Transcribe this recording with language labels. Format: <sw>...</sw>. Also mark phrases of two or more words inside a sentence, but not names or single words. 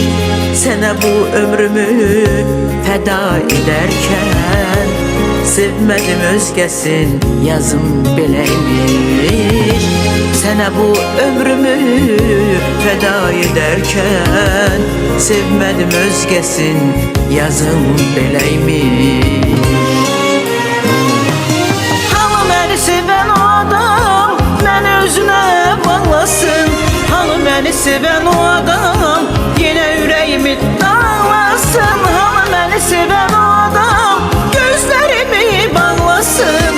<az>Sənə bu ömrümü fəda edərkən sevmədim özgəsin, yazım beləymiş. Sənə bu ömrümü fəda edərkən sevmədim özgəsin, yazım beləymiş.</az> <tr>Seven o adam beni özüne bağlasın. Halı beni seven o adam yine yüreğimi dağlasın. Halı beni seven o adam gözlerimi bağlasın.</tr>